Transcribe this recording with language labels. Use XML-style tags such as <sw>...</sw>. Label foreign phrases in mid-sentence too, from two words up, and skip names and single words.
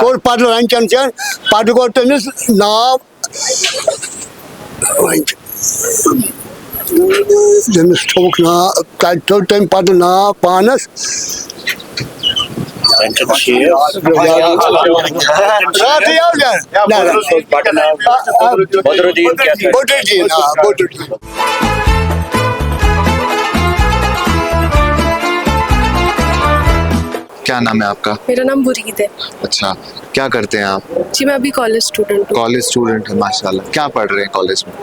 <ks>کوٚر پتہٕ لنچن چٮ۪ن پتہٕ گوٚو تٔمِس ناو تٔمِس تھوٚوُکھ ناو تتہِ تھوٚو تٔمۍ پتہٕ ناو پانس بدرالدین.</ks> <ur>کیا نام ہے آپ کا؟ میرا نام برید ہے. اچھا کیا کرتے ہیں آپ؟ جی میں ابھی</ur> <en>college student</en> <ur>ہوں.</ur> <en>college student</en> <ur>ہیں ماشاء اللہ. کیا پڑھ رہے ہیں کالج میں؟</ur>